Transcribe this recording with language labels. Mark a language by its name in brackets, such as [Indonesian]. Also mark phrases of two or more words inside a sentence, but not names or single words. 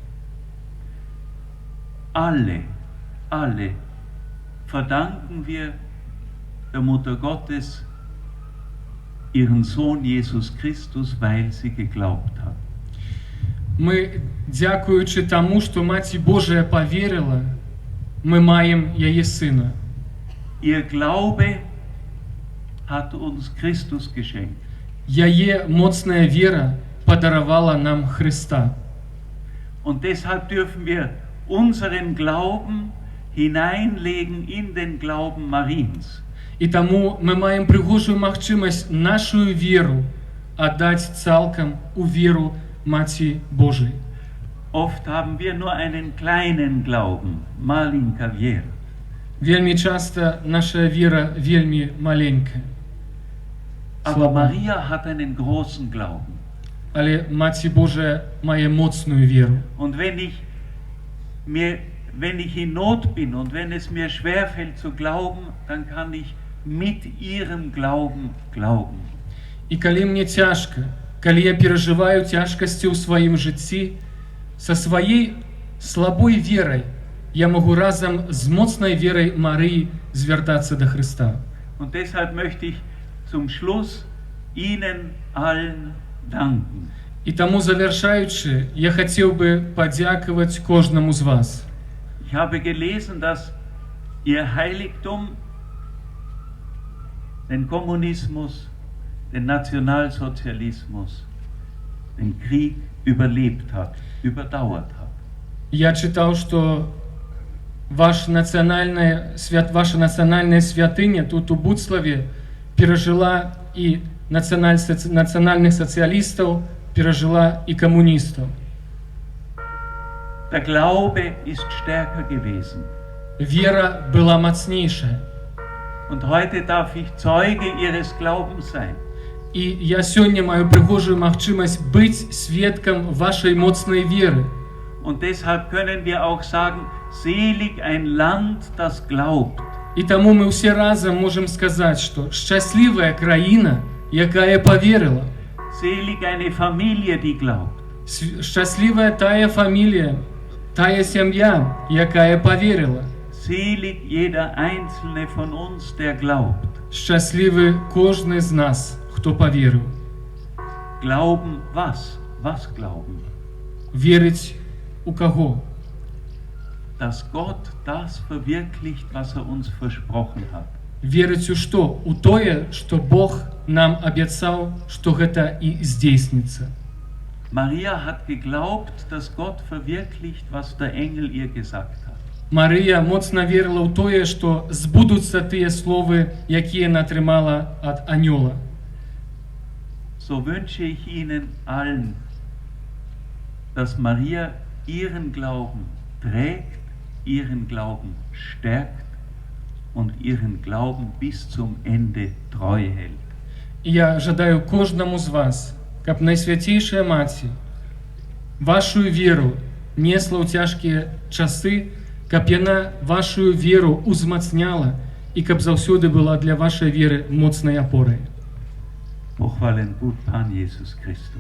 [German] Alle verdanken wir der Mutter Gottes ihren Sohn Jesus Christus, weil sie geglaubt hat. [Belarusian] Мы, дзякуючы таму, што Маці Божая паверыла, мы маем яе сына. [German] Ihr Glaube hat uns Christus geschenkt. [Belarusian] Яе моцная вера падаравала нам Христа. [German] Und deshalb dürfen wir unseren Glauben hineinlegen in den Glauben Mariens. [Belarusian] І таму мы маем прыгожую магчымасць нашу веру аддаць цалкам у веру Маці Божай. [German] Oft haben wir nur einen kleinen Glauben, [Belarusian] маленька вера. Вельмі часта наша вера вельмі маленькая. [German] Aber Maria hat einen großen Glauben. [Belarusian] Але Маці Божая мае моцную веру. [German] Und wenn ich in Not bin und wenn es mir schwerfällt zu glauben, dann kann ich mit ihrem Glauben glauben. [Belarusian] І калі мне цяжка, калі я перажываю цяжкасці ў сваім жыцці, са сваей слабой верай я магу разам з моцнай верай Марыі звяртацца да Хрыста. [German] Und deshalb möchte ich zum Schluss Ihnen allen danken. [Belarusian] І таму, завяршаючы, я хацеў бы падзякаваць кожнаму з вас. [German] Ich habe gelesen, dass Ihr Heiligtum den Kommunismus, den Nationalsozialismus, den Krieg überlebt hat, überdauert hat. [Belarusian] Я чытаў, што ваша нацыянальная святыня тут у Буцлаве перажыла і нацыянальных сацыялістаў, перажыла і камуністаў. [German] Der Glaube ist stärker gewesen. [Belarusian] Вера была мацнейшая. [German] Und heute darf ich Zeuge Ihres Glaubens sein. [Belarusian] І я сёння маю прыгожую магчымасць быць сведкам вашай моцнай веры. [German] Und deshalb können wir auch sagen, selig ein Land, das glaubt. [Belarusian] І таму мы ўсе разам можам сказаць, што шчаслівая краіна, якая паверыла. [German] Selig eine Familie, die glaubt. [Belarusian] Шчаслівая тая фамілія, тая сям'я, якая паверыла. [German] Selig jeder einzelne von uns, der glaubt. [Belarusian] Шчаслівы кожны з нас, хто паверыў. [German] Glauben was? Was glauben? [Belarusian] Вірить у кого? [German] Dass Gott das verwirklicht, was er uns versprochen hat. [Belarusian] Вірить у што? У тое, што Бог нам абяцаў, што гэта і здзейсніцца. [German] Maria hat geglaubt, dass Gott verwirklicht, was der Engel ihr gesagt hat. [Belarusian] Марыя моцна верыла ў тое, што збудуцца тыя словы, якія яна атрымала ад анёла. [German] So wünsche ich Ihnen allen, dass Maria ihren Glauben trägt, ihren Glauben stärkt und ihren Glauben bis zum Ende treu hält. [Belarusian] Я жадаю кожнаму з вас, каб Найсвяцейшая Маці вашу веру несла ў цяжкія часы, каб яна вашу веру узмацняла і каб заўсёды была для вашай веры моцнай апорай. [Polish] Pochwalen gut Pan Jesus Christus.